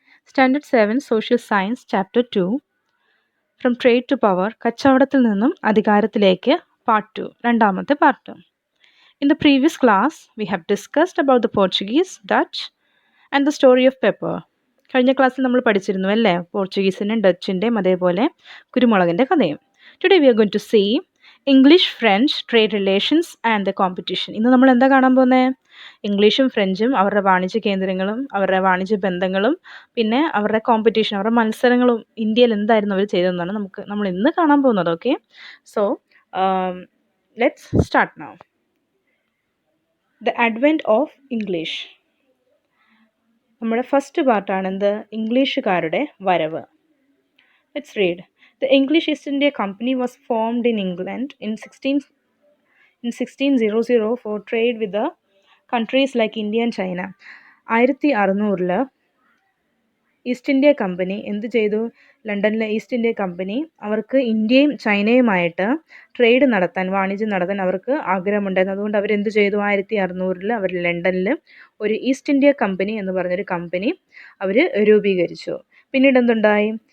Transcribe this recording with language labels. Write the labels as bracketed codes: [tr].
[en] Standard 7 Social Science Chapter 2 From Trade to Power [ml] കച്ചവടത്തിൽ നിന്നും അധികാരത്തിലേക്ക് Part 2 രണ്ടാമത്തെ part. [en] In the previous class, we have discussed about the Portuguese, Dutch and the story of pepper. [ml] കഴിഞ്ഞ ക്ലാസ്സിൽ നമ്മൾ പഠിച്ചിരുന്നു അല്ലേ, പോർച്ചുഗീസിൻ്റെയും ഡച്ചിൻ്റെയും അതേപോലെ കുരുമുളകിൻ്റെ കഥയും. [en] Today we are going to see English French trade relations and the competition. [ml] ഇന്ന് നമ്മൾ എന്താ കാണാൻ പോകുന്നത്? ഇംഗ്ലീഷും ഫ്രഞ്ചും അവരുടെ വാണിജ്യ കേന്ദ്രങ്ങളും അവരുടെ വാണിജ്യ ബന്ധങ്ങളും പിന്നെ അവരുടെ കോമ്പറ്റീഷൻ, അവരുടെ മത്സരങ്ങളും ഇന്ത്യയിൽ എന്തായിരുന്നു അവർ ചെയ്തതെന്നാണ് നമ്മൾ ഇന്ന് കാണാൻ പോകുന്നത്. [en] Okay, so let's start now. The advent of English. [ml] നമ്മുടെ ഫസ്റ്റ് പാർട്ടാണ് എന്ത്? ഇംഗ്ലീഷുകാരുടെ വരവ്. [en] Let's read. The English East India Company was formed in England in 1600 for trade with the countries like India and China. [ml] 1600 east India company എന്ത് ചെയ്തു? ലണ്ടനിലെ east India company അവർക്ക് ഇന്ത്യയും ചൈനയുമായിട്ട് trade നടത്താൻ, വാണിജ്യം നടത്താൻ അവർക്ക് ആഗ്രഹമുണ്ടായിരുന്നു. അതുകൊണ്ട് അവരെന്ത് ചെയ്തു? 1600 അവർ ലണ്ടനിൽ ഒരു ഈസ്റ്റ് ഇന്ത്യ കമ്പനി എന്ന് പറഞ്ഞൊരു കമ്പനി അവർ രൂപീകരിച്ചു. പിന്നീട് എന്തുണ്ടായി?